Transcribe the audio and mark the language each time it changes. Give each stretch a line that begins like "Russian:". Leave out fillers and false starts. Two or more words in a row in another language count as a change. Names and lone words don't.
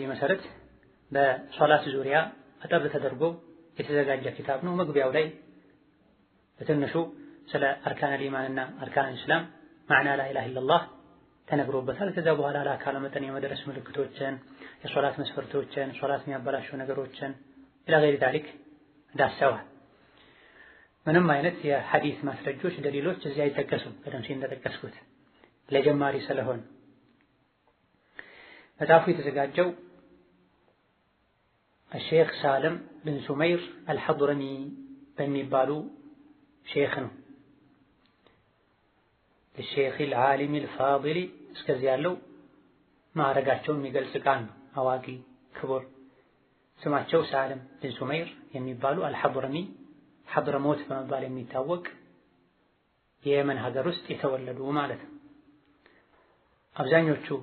Amharic: መሰረት በሶላት ዙሪያ አጠር ተደርጎ የተዘጋጀ ኪታብ ነው። መግቢያው ላይ በትንሹ ስለ
Arabic: أركان الإيمان وأركان الإسلام معنى لا إله إلا الله
Amharic: ተነግሮበታል። ከዛ በኋላ ለአካለ መጠን የመድረስ ምልክቶችን፣ የሶላት መስፈርቶችን፣ ሶላት የሚያበላሹ ነገሮችን
Arabic: إلى غير ذلك
Amharic: ዳሰዋል። ምንም አይነት የሐዲስ ማስረጆች ደሊሎች እዚህ አይጠቀሱም። ቀደም ሲል እንደጠቀስኩት ለጀማሪ ስለሆነ መጽሐፉ የተዘጋጀው الشيخ سالم بن سمير الحضرمي በሚባሉ ሼክ ነው።
Arabic: الشيخ العالم الفاضل
Amharic: እስከዚህ ያለው ማዕረጋቸውን የሚገልጽ ቃል ነው። አዋቂ ክቡር። ስማቸው ሳልም ብን ሱመይር የሚባሉ አልሐضረሚ ሐضረሞት በመባል የሚታወቅ የየመን ሀገር ውስጥ የተወለዱ ማለት ነው። አብዛኞቹ